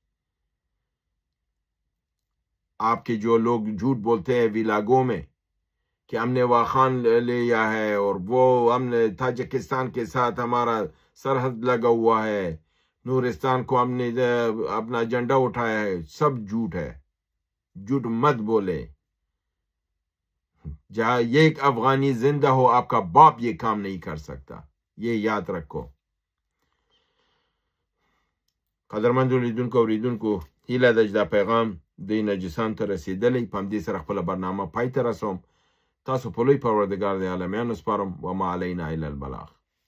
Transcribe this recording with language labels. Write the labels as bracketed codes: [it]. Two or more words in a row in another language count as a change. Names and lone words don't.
[ur] آپ کے جو لوگ جھوٹ بولتے ہیں ویلاگوں میں کہ ہم نے واخان لیا ہے اور وہ ہم نے تاجکستان کے ساتھ ہمارا سرحد لگا ہوا ہے، نورستان کو ہم نے اپنا جھنڈا اٹھایا ہے، سب جھوٹ ہے۔ جھوٹ مت بولے۔ جہاں یہ ایک افغانی زندہ ہو، آپ کا باپ یہ کام نہیں کر سکتا، یہ یاد رکھو۔ [ps] قدرمند اوریدونکو هیله ده چې دا پیغام د نجسان ته رسېدلی. په همدې سره خپله برنامه پای ته رسوم. تاسو په لوی پروردګار د عالمیانو سپارم. [ar] وما علینا الا البلاغ.